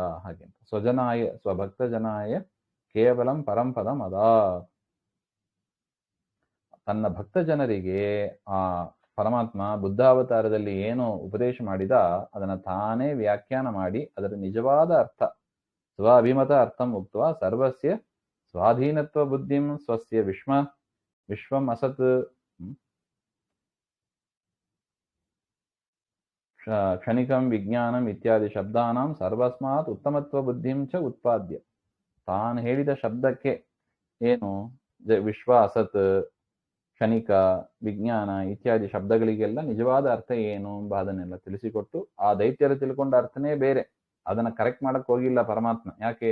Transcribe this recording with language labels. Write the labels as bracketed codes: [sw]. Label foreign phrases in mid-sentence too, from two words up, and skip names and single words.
[kn] ಹಾಗೆ [sa] ಸ್ವಜನಾಯ ಸ್ವಭಕ್ತ ಜನಾಯ ಕೇವಲಂ ಪರಂಪದಂ [kn] ಅದ ತನ್ನ ಭಕ್ತ ಜನರಿಗೆ ಆ ಪರಮಾತ್ಮ ಬುದ್ಧಾವತಾರದಲ್ಲಿ ಏನು ಉಪದೇಶ ಮಾಡಿದ ಅದನ್ನ ತಾನೇ ವ್ಯಾಖ್ಯಾನ ಮಾಡಿ ಅದರ ನಿಜವಾದ ಅರ್ಥ [sa] ಸ್ವಾಭಿಮತ ಅರ್ಥಂ ಉಕ್ತ ಸರ್ವಸ್ಯ ಸ್ವಾಧೀನತ್ವ ಬುದ್ಧಿಂ ಸ್ವಸ್ಯ ವಿಶ್ವಂ ಅಸತ್ ಕ್ಷಣಿಕಂ ವಿಜ್ಞಾನಂ ಇತ್ಯಾದಿ ಶಬ್ದಾನಾಂ ಸರ್ವಸ್ಮಾತ್ ಉತ್ತಮತ್ವ ಬುದ್ಧಿಂ ಚ ಉತ್ಪಾದ್ಯ [kn] ತಾನು ಹೇಳಿದ ಶಬ್ದಕ್ಕೆ ಏನು ವಿಶ್ವ ಅಸತ್ ಕ್ಷಣಿಕ ವಿಜ್ಞಾನ ಇತ್ಯಾದಿ ಶಬ್ದಗಳಿಗೆಲ್ಲ ನಿಜವಾದ ಅರ್ಥ ಏನು ಎಂಬ ಅದನ್ನೆಲ್ಲ ತಿಳಿಸಿಕೊಟ್ಟು ಆ ದೈತ್ಯರು ತಿಳ್ಕೊಂಡ ಅರ್ಥನೇ ಬೇರೆ, ಅದನ್ನ ಕರೆಕ್ಟ್ ಮಾಡಕ್ ಹೋಗಿಲ್ಲ ಪರಮಾತ್ಮ. ಯಾಕೆ?